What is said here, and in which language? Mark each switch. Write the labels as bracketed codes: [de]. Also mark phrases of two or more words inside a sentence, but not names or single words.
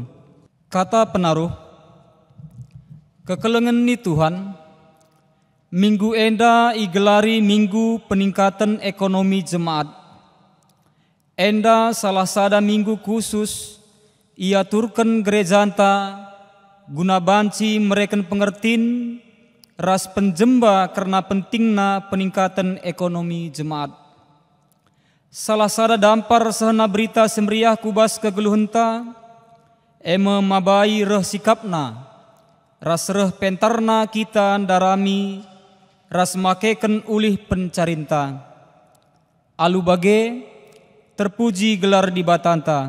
[btx] Kata penaruh, kekelengan ni Tuhan, minggu enda igelari minggu [id] peningkatan ekonomi jemaat. [btx] Enda salah sada minggu khusus ia turkan gereja anta guna banci mereka pengertin ras penjemba karena pentingna [id] peningkatan ekonomi jemaat. [btx] Salah sada dampar sehena berita semeriah kubas kegeluhenta eme mabai reh sikapna ras reh pentarna kita darami ras makeken ulih pencarinta. Alu bage terpuji gelar di batanta.